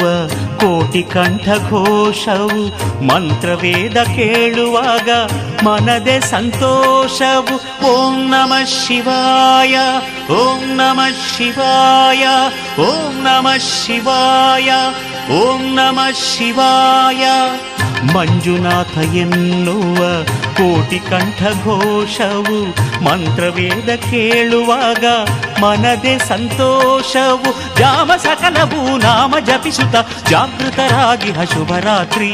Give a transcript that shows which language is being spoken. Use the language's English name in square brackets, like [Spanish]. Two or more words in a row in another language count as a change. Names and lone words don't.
[Kannada] ಕೋಟಿ ಕಂಠ ಘೋಷವು ಮಂತ್ರವೇದ ಕೇಳುವಾಗ ಮನದೆ ಸಂತೋಷವು. [Sanskrit] ಓಂ ನಮಃ ಶಿವಾಯ ಓಂ ನಮಃ ಶಿವಾಯ ಓಂ ನಮಃ ಶಿವಾಯ ಓಂ ನಮಃ ಶಿವಾಯ. [Kannada] ಮಂಜುನಾಥ ಎನ್ನುವ ಕೋಟಿ ಕಂಠ ಘೋಷವು ಮಂತ್ರವೇದ ಕೇಳುವಾಗ ಮನದೆ ಸಂತೋಷವು. ಜಾಮ ಸಕಲವು ನಾಮ ಜಪಿಸುತ್ತ ಜಾಗೃತರಾಗಿ ಶುಭರಾತ್ರಿ.